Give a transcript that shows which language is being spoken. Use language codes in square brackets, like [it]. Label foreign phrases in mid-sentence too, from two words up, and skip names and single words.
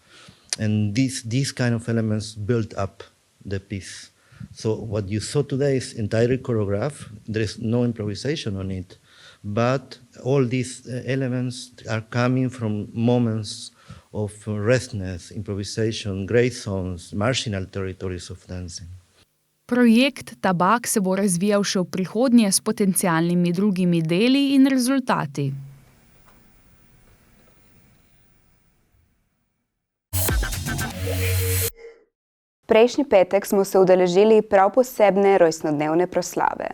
[en] And these kind of elements build up the piece. So what you saw today is entirely choreographed. There is no improvisation on it. But all these elements are coming from moments of restness, improvisation, gray zones, marginal territories of dancing. [sl] Projekt Tabak se bo razvijal še v prihodnje s potencialnimi drugimi deli in rezultati. Prejšnji petek smo se udeležili prav posebne rojstnodnevne proslave.